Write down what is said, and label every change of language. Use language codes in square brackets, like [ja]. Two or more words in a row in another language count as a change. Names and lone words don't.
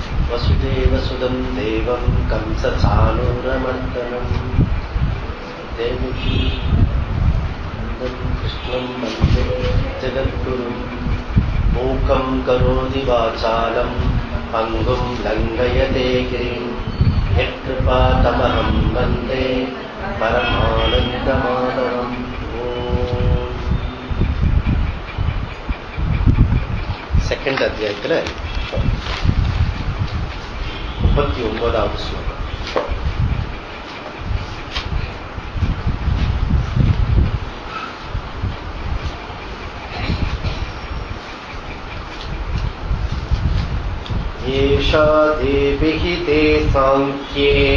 [sa] वसुदेवसुदं देवं कंसचाणूरमर्दनं देवकी नन्दं कृष्णं वन्दे जगद्गुरुं मूकं करोति वाचालं पङ्गुं लङ्घयते गिरिं यत्कृपातमहं वन्दे परमानन्दमाधवम्. [ta] செகண்ட் அத்தியாயத்தில் 39வது ஸ்லோகம். [sa] एषा देविहि ते साङ्ख्ये